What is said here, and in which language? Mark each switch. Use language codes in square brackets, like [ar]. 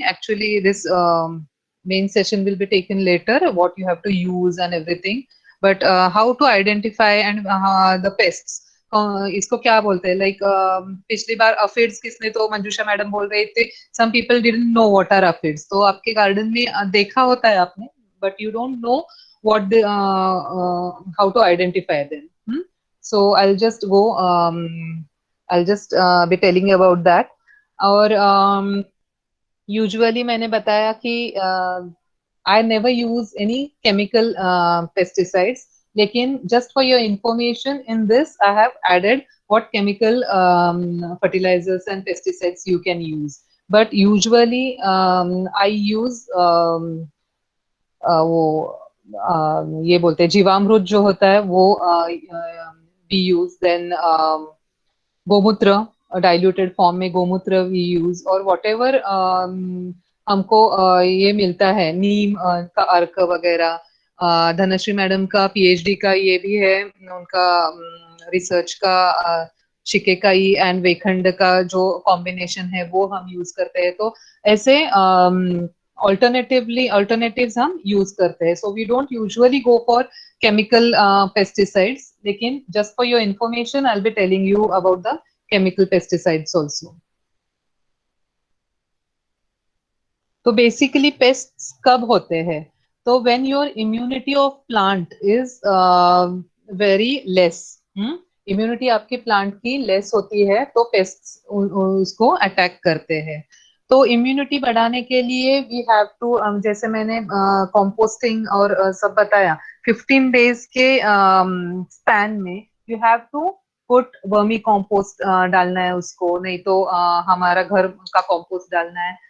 [en] Actually this main session will be taken later, what you have to use and everything, but how to identify and the pests. [hi] इसको क्या बोलते हैं? Like पिछली बार अफिड्स किसने तो मंजूषा madam बोल रहे थे [en] some people didn't know what are aphids. [hi] तो आपके गार्डन में देखा होता है आपने, [en] but you don't know what the how to identify them. So I'll just be telling you about that. और usually [hi] मैंने बताया कि [en] I never use any chemical pesticides. लेकिन just for your information, in this I have added what chemical fertilizers and pesticides you can use. But usually I use [hi] वो ये बोलते हैं जीवामृत जो होता है वो [en] we use. Then गोमूत्र diluted form में गोमूत्र we use. [hi] और whatever हमको ये मिलता है नीम का अर्क वगैरह. धनश्री मैडम का पीएचडी का ये भी है, उनका रिसर्च का शिकेकाई एंड वेखंड का जो कॉम्बिनेशन है वो हम यूज करते हैं. तो ऐसे अल्टरनेटिव्स हम यूज करते हैं. [en] So we don't usually go for chemical pesticides, लेकिन just for your information I will be telling you about the chemical pesticides also. [hi] तो बेसिकली पेस्ट्स कब होते हैं? [en] So when your immunity of plant is very less, [hi] immunity आपके plant की less होती है तो पेस्ट्स उसको अटैक करते हैं। तो इम्यूनिटी बढ़ाने के लिए [en] we have to, [hi] जैसे मैंने कंपोस्टिंग और सब बताया, 15 डेज के स्पैन में [en] you have to put [hi] vermi compost डालना है उसको, नहीं तो हमारा घर का कंपोस्ट डालना है।